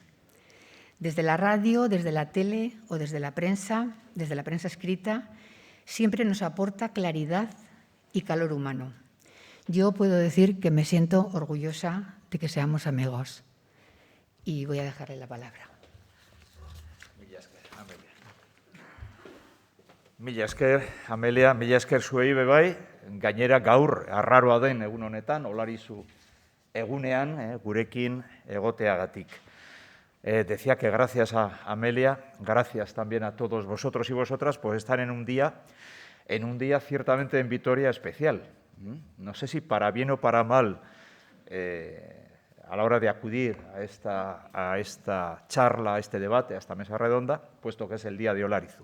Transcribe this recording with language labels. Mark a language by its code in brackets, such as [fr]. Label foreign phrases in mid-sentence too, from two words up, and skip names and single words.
[es] Desde la radio, desde la tele o desde la prensa escrita, siempre nos aporta claridad y calor humano. Yo puedo decir que me siento orgullosa de que seamos amigos y voy a dejarle la palabra. [eu] Mila esker, Amelia, mila esker zuei bebai, gainera gaur arraroa den egun honetan, olarizu egunean, gurekin egoteagatik. [es] Decía que gracias a Amelia, gracias también a todos vosotros y vosotras, pues estar en un día ciertamente en Vitoria especial. No sé si para bien o para mal, a la hora de acudir a esta charla, a este debate, a esta mesa redonda, puesto que es el día de Olarizu.